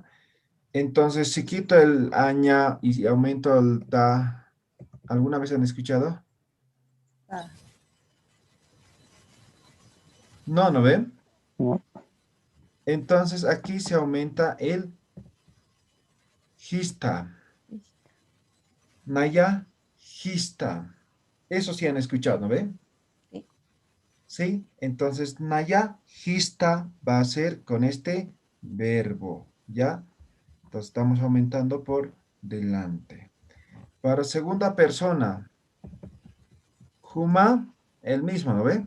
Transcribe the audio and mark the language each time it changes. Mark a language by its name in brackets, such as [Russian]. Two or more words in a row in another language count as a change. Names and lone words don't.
[Spanish] Entonces, si quito el aña y aumento el ta, ¿alguna vez han escuchado? No, ¿no ven? No. Entonces, aquí se aumenta el hista. [Aymara] Naya, hista. [Spanish] Eso sí han escuchado, ¿no ven? Sí. ¿Sí? Entonces, [Aymara] Naya, hista [Spanish] va a ser con este verbo, ¿ya? Entonces, estamos aumentando por delante. Para segunda persona, Juma, el mismo, ¿no ve?